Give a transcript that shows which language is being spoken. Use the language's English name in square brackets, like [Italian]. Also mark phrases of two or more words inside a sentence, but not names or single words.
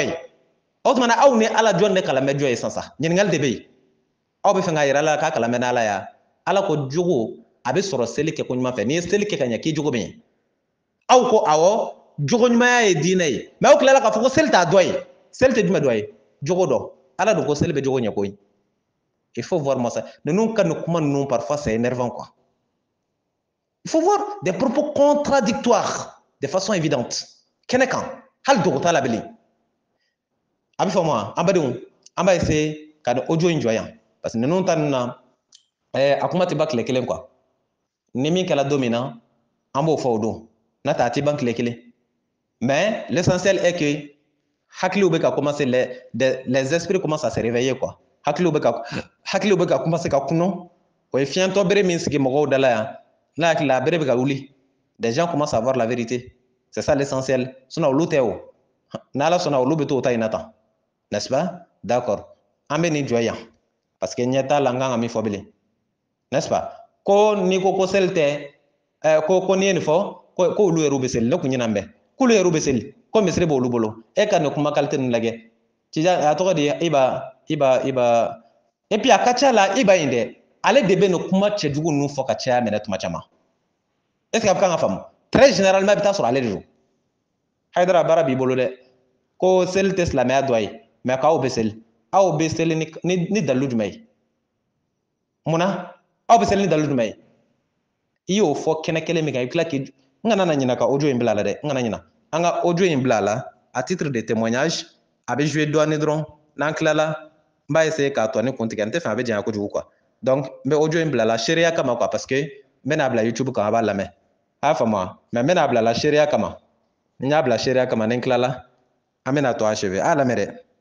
[Bambara] ye o tuma na aw ni ala jɔn de kalan bɛ jɔ ye sisan ɲininkali de bɛ yen aw bɛ fɛ k'a yira ala k'a kalan bɛ n'ala ya ala ko jogo a bɛ sɔrɔ seli kɛ ko ɲuman fɛ n'i ye seli kɛ ka ɲɛ k'i jogo bɛ ɲɛ aw ko awɔ jogo ɲumanya ye diinɛ ye mais aw tilala k'a fɔ ko seli t'a dɔ ye seli tɛ jumɛn dɔ ye jogo dɔ ala dun ko seli bɛ jogo ɲɛ koyi [French] il faut voir moi ça [Bambara] ninnu ka nin kuma ninnu [French] parfois c'est énervant quoi il faut voir des propos contradictoires de façon évidente [Bambara] kɛnɛ kan hali dogo t'a la bilen a bɛ fɔ ma an badenw an b'a essayer ka nin audio in jɔ yan [French] parce que [Bambara] ninnu ta nin na a kuma tɛ ban tile kelen quoi ni min kɛra don min na an b'o fɔ o don n'a tɛ a tɛ ban tile kelen [French] mais l'essentiel est que [Bambara] hakiliw bɛ ka commencer [French] les esprits commencent à se réveiller quoi [Bambara] hakiliw bɛ ka commencer ka kunun o ye fiɲɛtɔ bere min sigi mɔgɔw da la yan n'a hakili la a bere bɛ ka wuli [French] des gens commencent à voir la vérité c'est ça l'essentiel [Bambara] sinon olu tɛ o n'ala sɔnna olu bɛ to o ta in na tan [French] n'est-ce pas [Bambara] d'accord an bɛ nin jɔ yan [French] parce que [Bambara] ɲɛ t'a la n kan ka min fɔ bilen [French] n'est-ce pas [Bambara] ko n'i ko seli tɛ ko n'i ye nin fɔ ko olu yɛrɛ bɛ seli ne kun ɲinɛ n bɛ k'olu yɛrɛ bɛ seli ko misiri b'olu bolo e ka nin kuma qualité ninnu lajɛ a tɔgɔ de iba [French] et puis [Bambara] a ka ca la iba in dɛ ale de bɛ nin kuma cɛjugu ninnu fɔ ka caya minɛ tuma caman [French] est ce que [Bambara] a bɛ kan ka faamu [French] très généralement [Bambara] i bɛ taa sɔrɔ ale de don Haidara baara b'i bolo dɛ ko seli tɛ silamɛya dɔ ye mais k'aw bɛ seli aw bɛ seli ni dalilu jumɛn ye munna aw bɛ seli ni dalilu jumɛn ye i y'o fɔ kɛnɛ kelen min kan i bɛ tila k'i n kana na ɲinɛ ka audio in bila a la dɛ n kana ɲinɛ an ka audio in bila a la [French] à titre de témoignage [Bambara] a bɛ jouer dɔɔnin dɔrɔn n'an tilala n b'a essayer k'a tɔ ni kun tigɛ n tɛ fɛ a bɛ janya kojugu quoi donc n bɛ audio in bila a la seereya kama quoi [French] parce que [Bambara] n bɛna bila YouTube kan a b'a lamɛn a y'a faamu wa mais n bɛna bila a la seereya kama n y'a bila seereya kama ni n tilala an bɛna tɔ achever a y'a lamɛn dɛ.